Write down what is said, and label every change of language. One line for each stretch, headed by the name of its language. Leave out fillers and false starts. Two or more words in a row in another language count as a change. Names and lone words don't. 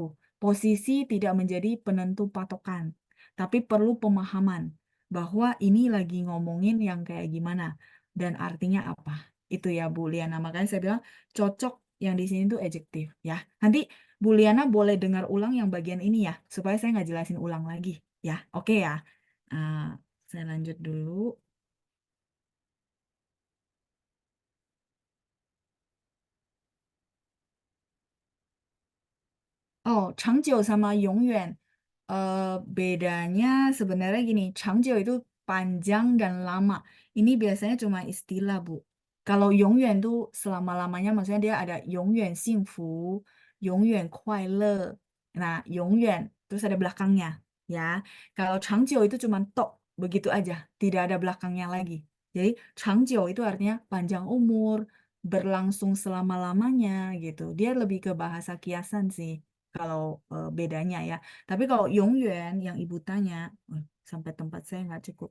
Indonesian: Posisi tidak menjadi penentu patokan. Tapi perlu pemahaman bahwa ini lagi ngomongin yang kayak gimana dan artinya apa. Itu ya Bu Liana. Makanya saya bilang cocok yang di sini tuh adjektif ya. Nanti Bu Liana boleh dengar ulang yang bagian ini ya, supaya saya nggak jelasin ulang lagi. Ya, oke ya. Nah, saya lanjut dulu. Oh, 长久 sama 永远. Bedanya sebenarnya gini, 长久 itu panjang dan lama. Ini biasanya cuma istilah, Bu. Kalau 永远 tuh selama-lamanya, maksudnya dia ada
Chinese: 永远幸福, 永远快乐.
Indonesian: Nah, 永远 terus ada belakangnya, ya. Kalau 长久 itu cuma tok, begitu aja, tidak ada belakangnya lagi. Jadi 长久 itu artinya panjang umur, berlangsung selama-lamanya gitu. Dia lebih ke bahasa kiasan sih kalau bedanya ya. Tapi kalau Yongyuan yang ibu tanya, sampai tempat saya nggak cukup.